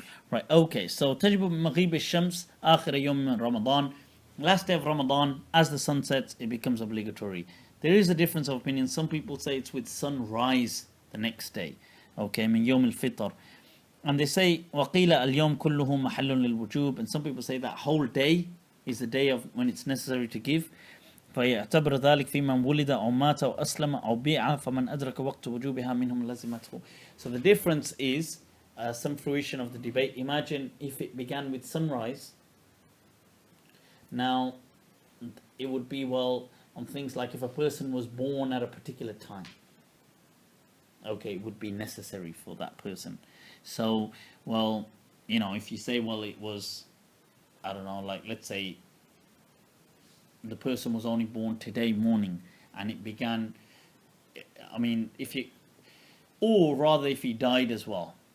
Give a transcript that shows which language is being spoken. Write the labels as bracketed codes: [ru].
[en] Right, okay, so [ar] تجب بمغيب الشمس آخر يوم من رمضان, [en] last day of Ramadan, as the sun sets, it becomes obligatory. There is a difference of opinion. Some people say it's with sunrise the next day, okay, [ar] من يوم الفطر, [en] and they say [ar] وقيل اليوم كله محل للوجوب, [en] and some people say that whole day is the day of when it's necessary to give. [ar] فيعتبر ذلك في من ولد أو مات أو أسلم أو بيع فمن أدرك وقت وجوبها منهم لزمته. [en] So the difference is some fruition of the debate. Imagine if it began with sunrise. Now, it would be, well, on things like if a person was born at a particular time. Okay, it would be necessary for that person. So, well, if you say, well, it was, I don't know, like, let's say the person was only born today morning, and it began, or rather if he died as well.